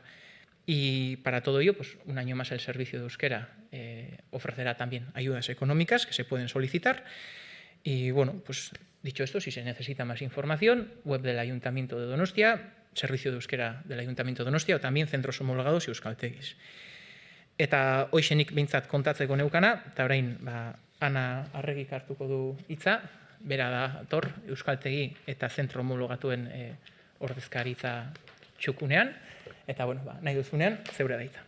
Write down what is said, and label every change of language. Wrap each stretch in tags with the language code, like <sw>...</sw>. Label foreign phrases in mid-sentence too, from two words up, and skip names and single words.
<es>Y para todo ello, pues un año más el Servicio de Euskera ofrecerá también ayudas económicas que se pueden solicitar. Y bueno, pues dicho esto, si se necesita más información, web del Ayuntamiento de Donostia, Servicio de Euskera del Ayuntamiento de Donostia, o también centros homologados y euskaltegis.</es> <eu>Eta hoixenik behintzat kontatzeko neukana, eta orain Ana Arregik hartuko du hitza, bera da tor euskaltegi eta zentro homologatuen ordezkaritza txukunean, eta bueno, nahi duzunean zeure da hitza.</eu>